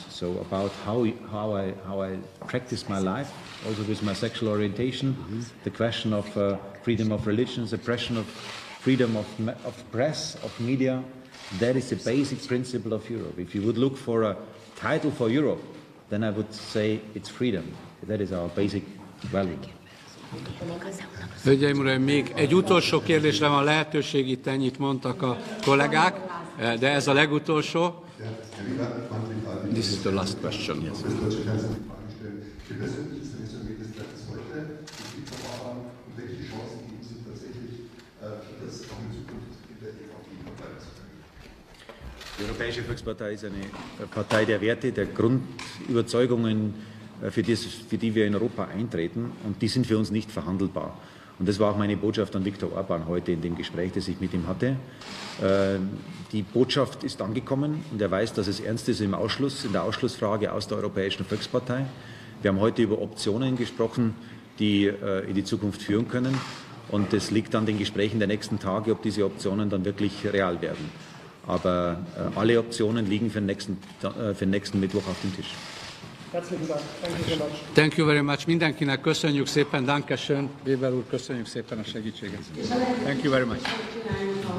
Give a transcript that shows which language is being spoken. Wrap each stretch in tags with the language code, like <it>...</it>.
<en>So about how I practice my life, also with my sexual orientation, the question of freedom of religion, the question of freedom of press, of media, that is the basic principle of Europe. If you would look for a title for Europe, then I would say it's freedom. That is our basic value.</en> <hu>Hölgyeim, uraim, még egy utolsó kérdésre van lehetőség, itt ennyit mondtak a kollégák, de ez a legutolsó.</hu> <en>This is the last question. Yes.</en> <de>Die Europäische Volkspartei ist eine Partei der Werte, der Grundüberzeugungen, für die wir in Europa eintreten, und die sind für uns nicht verhandelbar. Und das war auch meine Botschaft an Viktor Orbán heute in dem Gespräch, das ich mit ihm hatte. Die Botschaft ist angekommen, und er weiß, dass es ernst ist in der Ausschlussfrage aus der Europäischen Volkspartei. Wir haben heute über Optionen gesprochen, die in die Zukunft führen können, und es liegt an den Gesprächen der nächsten Tage, ob diese Optionen dann wirklich real werden. Aber alle Optionen liegen für den nächsten Mittwoch auf dem Tisch. Herzlichen Dank.</de> <en>Thank you so much. Thank you very much.</en> <hu>Mindenkinek köszönjük szépen, Dankeschön. Weber úr, köszönjük szépen a segítséget.</hu> <en>Thank you very much.</en>